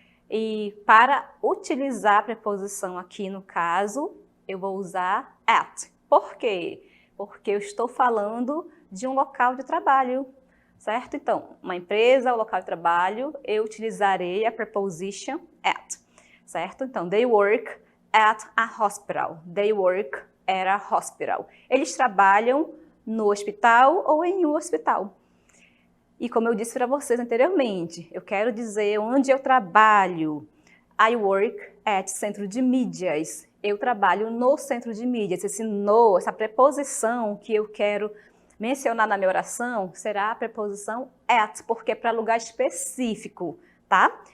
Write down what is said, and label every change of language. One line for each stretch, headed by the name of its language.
Portuguese: E para utilizar a preposição aqui no caso, eu vou usar at. Por quê? porque eu estou falando de um local de trabalho, certo? Então, uma empresa, o local de trabalho, eu utilizarei a preposition at, certo?
English: Então, they work at a hospital. They work at a hospital.
Portuguese: Eles trabalham no hospital ou em um hospital. E como eu disse para vocês anteriormente, eu quero dizer onde eu trabalho.
English: I work at centro de mídias.
Portuguese: Eu trabalho no centro de mídias. Esse no, essa preposição que eu quero mencionar na minha oração será a preposição at, porque é para lugar específico, tá?